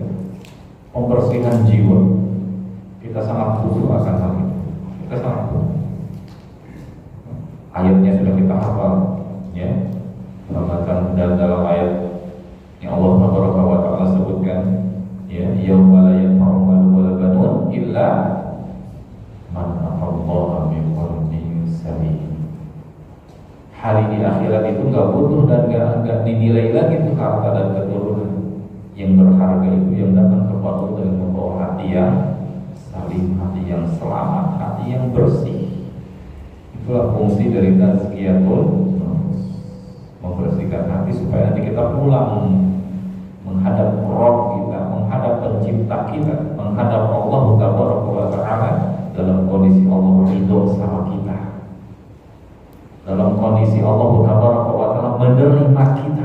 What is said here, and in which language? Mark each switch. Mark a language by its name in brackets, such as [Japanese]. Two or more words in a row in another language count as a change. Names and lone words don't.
[Indonesian] Pembersihan jiwa, kita sangat butuh akan hal itu. Kita sangat butuh. Ayatnya sudah kita hafal, ya. Dan dalam ayat yang [Arabic] الله سبحانه وتعالى [Indonesian] sebutkan, ya, [Arabic] يوم لا ينفع مال ولا بنون إلا من أتى الله بقلب سليم. [Indonesian] Hari di akhirat itu nggak butuh dan nggak dinilai lagi itu harta dan keturunan. Yang berharga itu yang datang kepada Allah dengan membawa hati yang salim, hati yang selamat, hati yang bersih. Itulah fungsi dari [Arabic] تزكية النفوس, [Indonesian] membersihkan hati supaya nanti kita pulang menghadap Rabb kita, menghadap pencipta kita, menghadap Allah Taala dalam kondisi Allah ridho sama kita, dalam kondisi Allah Taala menerima kita.